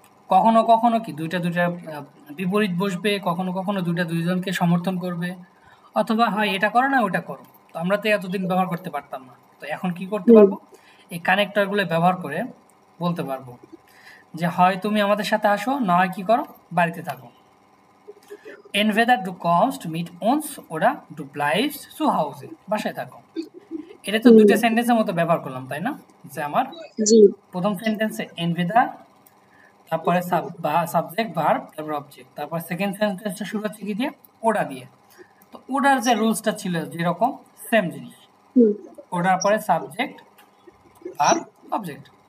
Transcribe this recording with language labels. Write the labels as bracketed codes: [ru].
[bn] কখনো কখনো কি দুইটা দুইটা বিপরীত বসবে, কখনো কখনো দুইটা দুইজনকে সমর্থন করবে, অথবা হয় এটা করো না ওটা করো। তো আমরা তো এতদিন ব্যবহার করতে পারতাম না, তো এখন কি করতে হুম পারবো, এই কানেক্টরগুলো ব্যবহার করে বলতে পারবো যে হয় তুমি আমাদের সাথে আসো, না হয় কি করো, বাড়িতে থাকো। [de] Entweder du kommst mit uns oder du bleibst zu Hause, [bn] বাসায় থাকো। এটা তো দুইটা হুম সেন্টেন্সের মতো ব্যবহার করলাম, তাই না? যে আমার জি প্রথম সেন্টেন্সে entweder, তারপরে সাবজেক্ট ভার্ব, তারপর অবজেক্ট, তারপর সেকেন্ড সেন্টেন্সটা শুরু হচ্ছে কি দিয়ে, ওডা দিয়ে। তো ওডার যে রুলসটা ছিল যেরকম, সেম জিনিস। হুম ওডার পরে সাবজেক্ট ভার্ব অবজেক্ট।